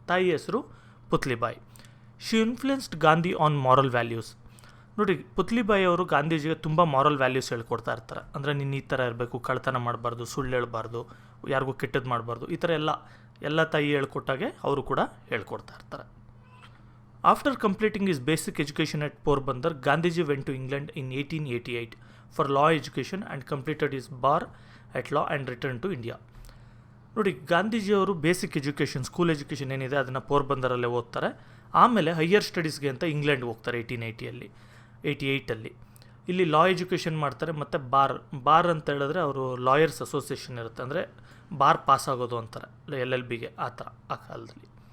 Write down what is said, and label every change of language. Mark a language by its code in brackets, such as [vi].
[kn] ತಾಯಿ ಹೆಸರು ಪುತ್ಲಿಬಾಯಿ. [en] She influenced Gandhi on moral values. [kn] ನೋಡಿ, ಪುತ್ಲಿಬಾಯಿ ಅವರು ಗಾಂಧೀಜಿಗೆ ತುಂಬ ಮಾರಲ್ ವ್ಯಾಲ್ಯೂಸ್ ಹೇಳ್ಕೊಡ್ತಾ ಇರ್ತಾರೆ. ಅಂದರೆ ನೀನು ಈ ಥರ ಇರಬೇಕು, ಕಳ್ತನ ಮಾಡಬಾರ್ದು, ಸುಳ್ಳು ಹೇಳ್ಬಾರ್ದು, ಯಾರಿಗೂ ಕೆಟ್ಟದ್ದು ಮಾಡಬಾರ್ದು, ಈ ಥರ ಎಲ್ಲ ತಾಯಿ ಹೇಳ್ಕೊಟ್ಟಾಗೆ ಅವರು ಕೂಡ ಹೇಳ್ಕೊಡ್ತಾ ಇರ್ತಾರೆ. [en] After completing his basic education at Porbandar, Gandhiji went to England in 1888 for law education and completed his bar at law and returned to India. [kn] ನೋಡಿ, ಗಾಂಧೀಜಿಯವರು ಬೇಸಿಕ್ ಎಜುಕೇಷನ್, ಸ್ಕೂಲ್ ಎಜುಕೇಷನ್ ಏನಿದೆ ಅದನ್ನು ಪೋರ್ಬಂದರಲ್ಲೇ ಓದ್ತಾರೆ. ಆಮೇಲೆ ಹೈಯರ್ ಸ್ಟಡೀಸ್ಗೆ ಅಂತ ಇಂಗ್ಲೆಂಡ್ಗೆ ಹೋಗ್ತಾರೆ 1888. ಇಲ್ಲಿ ಲಾ ಎಜುಕೇಷನ್ ಮಾಡ್ತಾರೆ. ಮತ್ತು ಬಾರ್ ಅಂತ ಹೇಳಿದ್ರೆ ಅವರು ಲಾಯರ್ಸ್ ಅಸೋಸಿಯೇಷನ್ ಇರುತ್ತೆ, ಅಂದರೆ ಬಾರ್ ಪಾಸ್ ಆಗೋದು ಅಂತಾರೆ, LLBಗೆ ಆ ಥರ ಆ ಕಾಲದಲ್ಲಿ.